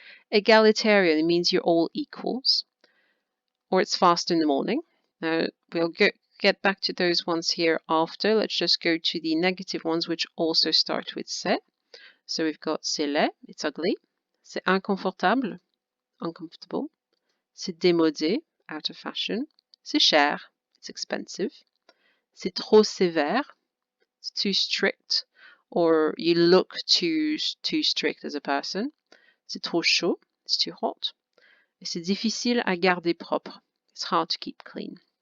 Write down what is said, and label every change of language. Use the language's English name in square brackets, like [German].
[English] Egalitarian, it means you're all equals. Or it's fast in the morning. Now, we'll get back to those ones here after. Let's just go to the negative ones, which also start with c'est. So we've got [French] c'est laid, [English] it's ugly. [French] C'est inconfortable, [English] uncomfortable. [French] C'est démodé, [English] out of fashion. [French] C'est cher, [English] it's expensive. [French] C'est trop sévère, [English] it's too strict, or you look too strict as a person. [French] C'est trop chaud, [English] it's too hot. [French] Et c'est difficile à garder propre, [English] it's hard to keep clean.